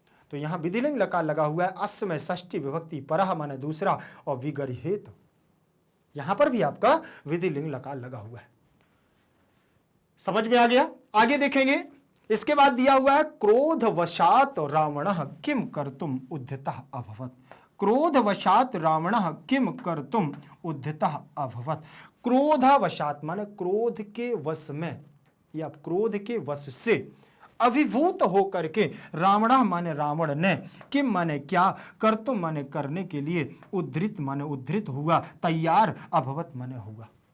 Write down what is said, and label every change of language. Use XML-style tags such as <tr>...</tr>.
<hi>तो यहां विधिलिंग लकार लगा हुआ है, अस्य में षष्ठी विभक्ति, परह माने दूसरा, और विगर्हेत यहां पर भी आपका विधिलिंग लकार लगा हुआ है। समझ में आ गया? आगे देखेंगे। इसके बाद दिया हुआ है</hi> <sa>क्रोध वशात रावणः किम कर्तुम उद्यतः अभवत्। क्रोधवशात रावणः किम कर्तुम उद्यतः अभवत्।</sa> <hi>क्रोधवशात माने क्रोध के वश में या क्रोध के वश से अभिभूत होकर के रावण माने रावण ने किम माने क्या, कर्तुम माने करने के लिए, उद्धृत माने उद्धृत हुआ, तैयार, अभवत माने हुआ।</hi>